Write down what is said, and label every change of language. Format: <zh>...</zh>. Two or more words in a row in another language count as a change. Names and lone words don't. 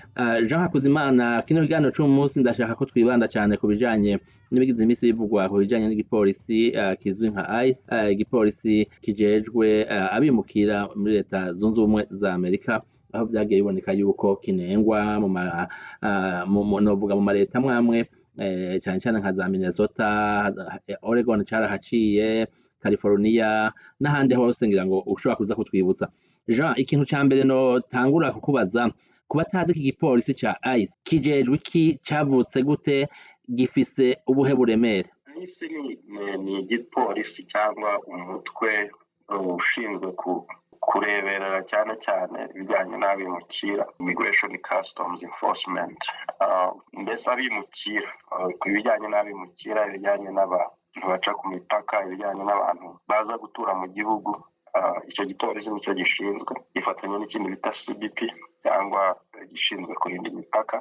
<rn>Jean Hakuzimana, kino kiganiro cy'umunsi ndashaka ko twibanda cyane ku bijanye n'ibigize iminsi bivugwa ku bijanye n'igipolisi kizwi nka ICE, igipolisi kijejwe abimukira muri leta zunze ubumwe za Amerika, aho vyagiye biboneka yuko kinengwa novuga mu maleta mwamwe cyane cyane nka za Minnesota, Oregon carahaciye, California n'ahandi hose ngira ngo ushobora kuza kutwibutsa. Jean, ikintu ca mbere no tangura kukubaza kuba tazi iki gipolisi ca ICE kijejwe iki, cavutse gute, gifise ubuhe buremere?</rn> <rw>ICE ni igipolisi cyangwa umutwe ushinzwe kureberera cyane cyane ibijyanye n'abimukira, Immigration Customs Enforcement. Mbese abimukira ku bijyanye n'abimukira, ibijyanye n'abantu baca ku mipaka, ibijyanye n'abantu baza gutura mu gihugu, icyo gipolisi nicyo gishinzwe, gifatanya n'ikindi bita CBP cyangwa gishinzwe kurinda imipaka.</rw>